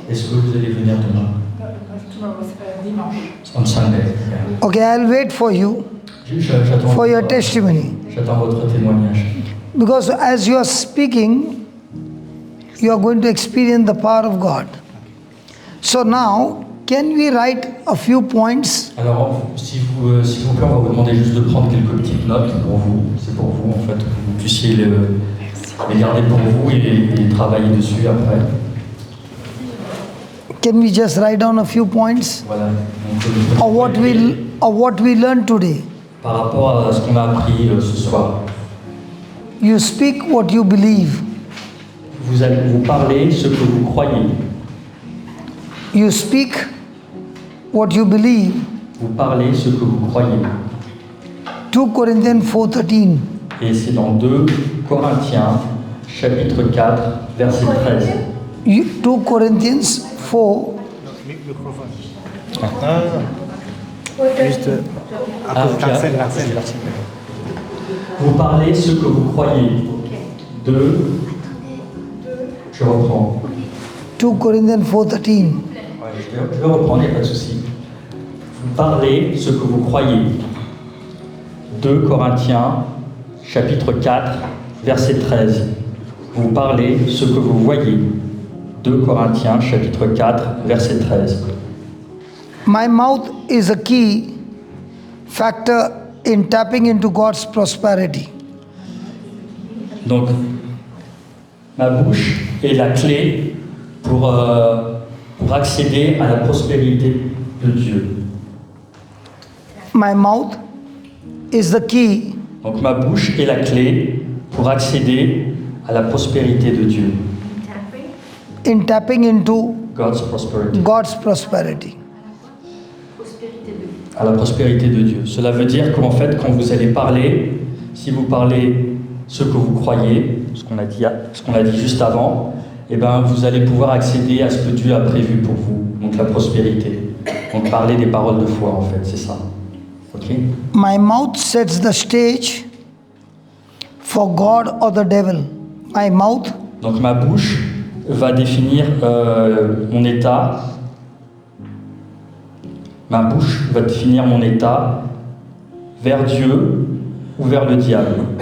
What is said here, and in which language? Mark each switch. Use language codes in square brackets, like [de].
[fr] Est-ce que vous allez venir demain? Dimanche. [en] On Sunday. Yeah. Okay, I'll wait for you [fr] J'attends [en] for your [fr] votre- [en] testimony. [fr] J'attends votre témoignage. [en] Because as you are speaking, you are going to experience the power of God. So now, can we write a few points? [fr] Alors, s'il vous plaît, on va vous demander juste de prendre quelques petites notes pour vous. C'est pour vous, en fait, que vous puissiez les garder pour vous et travailler dessus après. [en] Can we just write down a few points? [fr] Voilà. Donc, [en] Or what we learned today? [fr] par rapport à ce qu'on a appris ce soir, [en] You speak what you believe. [fr] vous allez vous parler ce que vous croyez. [en] You speak what you believe. [fr] Vous parlez ce que vous croyez. [en] 2 Corinthians 4:13. [fr] Et c'est dans 2 Corinthiens, chapitre 4, verset 13. [en] 2 Corinthians 4. [fr] Juste Ah, ok. l'accent. Vous parlez ce que vous croyez. 2, je reprends. [en] 2 Corinthians 4:13. [fr] Je vais reprendre, il n'y a pas de souci. Vous parlez ce que vous croyez. 2 Corinthiens, chapitre 4, verset 13. Vous parlez ce que vous voyez. 2 Corinthiens, chapitre 4, verset 13. [en] My mouth is a key factor in tapping into God's prosperity. [fr] Donc, ma bouche est la clé pour accéder à la prospérité de Dieu. [en] My mouth is the key [fr] Donc, ma bouche est la clé pour accéder à la prospérité de Dieu. [en] in tapping into God's prosperity. God's prosperity. [fr] À la prospérité de Dieu. Cela veut dire qu'en fait, quand vous allez parler, si vous parlez ce que vous croyez, ce qu'on a dit juste avant, eh ben, vous allez pouvoir accéder à ce que Dieu a prévu pour vous, donc la prospérité. Donc parler des paroles de foi, en fait, c'est ça. Ok? [en] My mouth sets the stage for God or the devil. My mouth [fr] Donc ma bouche va définir mon état. Ma bouche va définir mon état vers Dieu ou vers le diable.